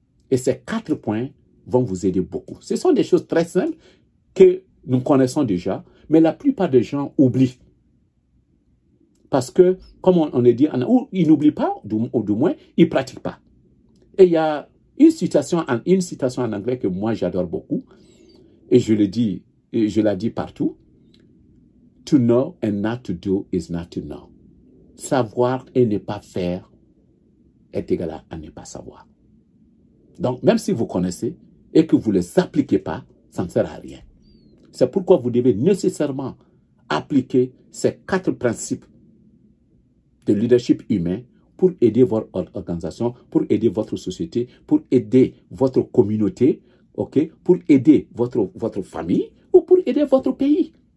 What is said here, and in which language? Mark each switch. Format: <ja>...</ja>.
<fr>Et ces 4 points vont vous aider beaucoup. Ce sont des choses très simples que nous connaissons déjà, mais la plupart des gens oublient. Parce que, comme on le dit, ils n'oublient pas, ou du moins, ils ne pratiquent pas. Et il y a une citation en anglais que moi j'adore beaucoup, et je le dis, et je la dis partout.</fr> <en>To know and not to do is not to know.</en> <fr>Savoir et ne pas faire est égal à ne pas savoir. Donc, même si vous connaissez et que vous ne les appliquez pas, ça ne sert à rien. C'est pourquoi vous devez nécessairement appliquer ces 4 principes de leadership humain pour aider votre organisation, pour aider votre société, pour aider votre communauté, okay, pour aider votre famille ou pour aider votre pays.</fr>